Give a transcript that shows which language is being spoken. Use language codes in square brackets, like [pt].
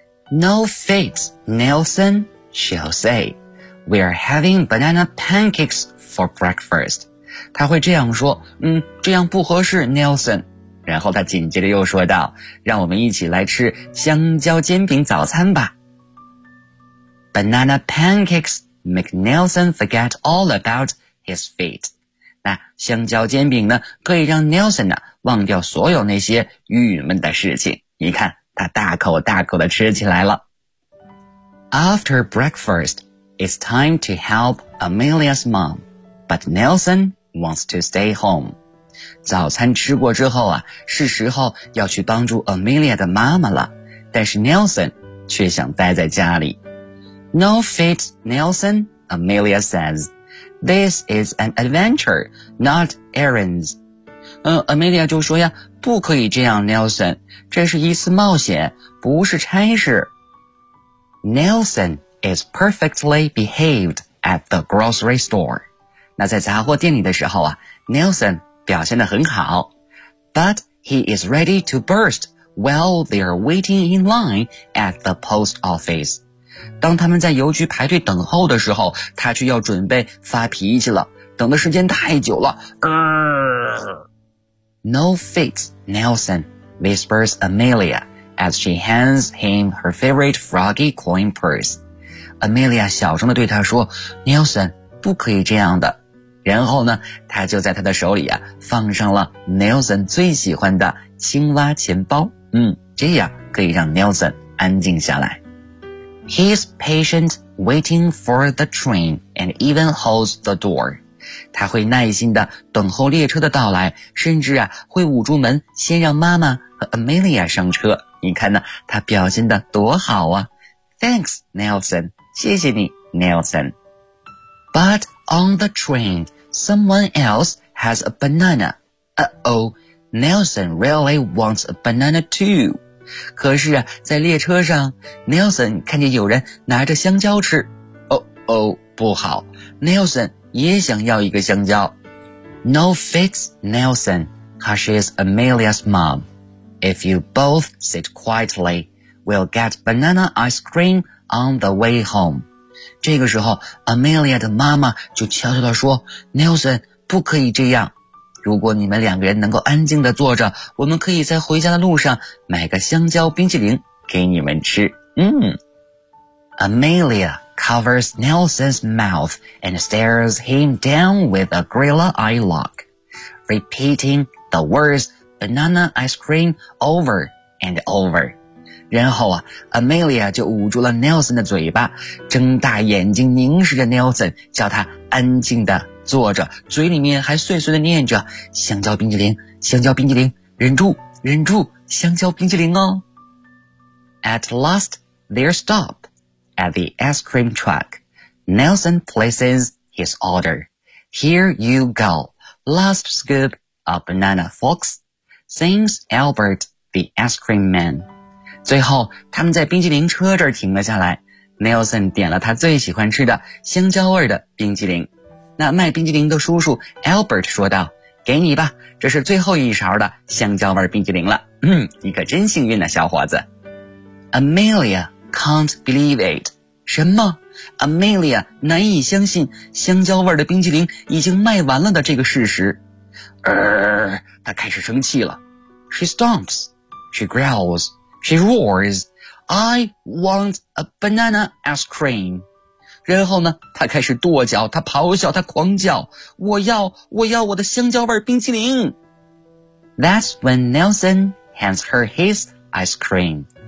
[en] No fit, Nelson. She'll say, we are having banana pancakes for breakfast. [zh] 她会这样说，这样不合适 ,Nelson. 然后她紧接着又说道，让我们一起来吃香蕉煎饼早餐吧。 [en] Banana pancakes make Nelson forget all about his feet. [zh] 那香蕉煎饼呢，可以让 Nelson 呢，忘掉所有那些郁闷的事情。你看，她大口大口地吃起来了。 [en] After breakfast, it's time to help Amelia's mom, but Nelson wants to stay home. [zh] 早餐吃过之后啊，是时候要去帮助 Amelia 的妈妈了，但是 Nelson 却想待在家里。 [en] No fit, Nelson, Amelia says. This is an adventure, not errands. [zh] Amelia 就说呀，不可以这样 Nelson, 这是一次冒险，不是差事。 [en] Nelson is perfectly behaved at the grocery store. [zh] 那在杂货店里的时候啊 ,Nelson 表现得很好。 [en] But he is ready to burst while they are waiting in line at the post office. [zh] 当他们在邮局排队等候的时候，他却要准备发脾气了，等的时间太久了。 [en] No fit, Nelson, whispers Amelia. As she hands him her favorite froggy coin purse. [zh] Amelia 小声地对他说 Nelson, 不可以这样的。然后呢他就在他的手里啊放上了 Nelson 最喜欢的青蛙钱包。这样可以让 Nelson 安静下来。 [en] He's patient waiting for the train and even holds the door. [zh] 他会耐心地等候列车的到来，甚至啊会捂住门先让妈妈和 Amelia 上车。你看呢，他表现得多好啊。 [en] Thanks, Nelson. [zh] 谢谢你 [en] ,Nelson. But on the train, someone else has a banana. Uh-oh, Nelson really wants a banana too. [zh] 可是啊，在列车上 ,Nelson 看见有人拿着香蕉吃。Uh-oh, 不好 ，Nelson 也想要一个香蕉。 [en] No fix Nelson, hushes Amelia's mom. If you both sit quietly, we'll get banana ice cream on the way home. [zh] 这个时候 ,Amelia 的妈妈就悄悄地说 ,Nelson, 不可以这样。如果你们两个人能够安静地坐着，我们可以在回家的路上买个香蕉冰淇淋给你们吃。嗯。 [en] Amelia covers Nelson's mouth and stares him down with a gorilla eye lock, repeating the words banana ice cream over and over. [zh] 然后啊 ,Amelia 就捂住了 Nelson 的嘴巴，睁大眼睛凝视着 Nelson, 叫他安静地坐着，嘴里面还碎碎地念着香蕉冰淇淋，香蕉冰淇淋，忍住，忍住，香蕉冰淇淋哦。 [en] At last, they're stopped. At the ice cream truck, Nelson places his order. Here you go, last scoop of banana, folks, sings Albert, the ice cream man. [zh] 最后，他们在冰淇淋车这儿停了下来。Nelson 点了他最喜欢吃的香蕉味的冰淇淋。那卖冰淇淋的叔叔 Albert 说道，给你吧，这是最后一勺的香蕉味冰淇淋了。你可真幸运啊，小伙子。Amelia, [en] Can't believe it. [zh] 什么 ?Amelia 难以相信香蕉味的冰淇淋已经卖完了的这个事实。她开始生气了。 [en] She stomps. She growls. She roars. I want a banana ice cream. [zh] 然后呢她开始跺脚，她咆哮，她狂叫。我要，我要我的香蕉味冰淇淋。 [en] That's when Nelson hands her his ice cream.